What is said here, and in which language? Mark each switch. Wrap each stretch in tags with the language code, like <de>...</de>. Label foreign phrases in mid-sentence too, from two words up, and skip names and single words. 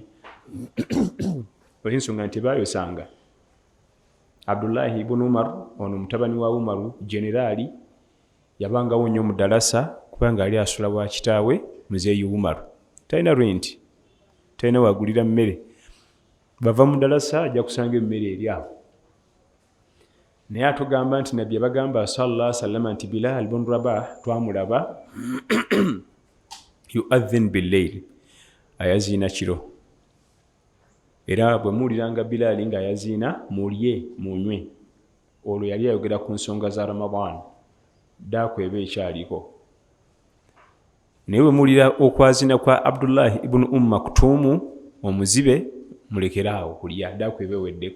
<lg>Olw'ensonga nti baayosanga Abdullahi ibn Umar, ono mutabani wa Umaru, generaali, yabangawo nnyo mu dalasa kubanga ali asula bwa kitaawe muzeeyi Umaru. Talina renti, talina wagulira mmere. Bava mu dalasa ajja kusanga emmere eri awo. Naye atugamba nti nabbi yabagamba</lg> <ar>صلى الله عليه وسلم</ar> <lg>nti Bilal ibn Rabah twamulaba</lg> <ar>يؤذن بالليل,</ar> <lg>ayaziina kiro. Era bwe muwuliranga Bilal ng'ayaziina mulye munywe. Olwo yali ayogera ku nsonga za Ramadan, ddaako eba ekyaliko. Naye bwe muwulira okwaziina kwa Abdullah ibn Maktum omuzibe, mulekeraawo kulya, ddaako eba eweddeko.</lg>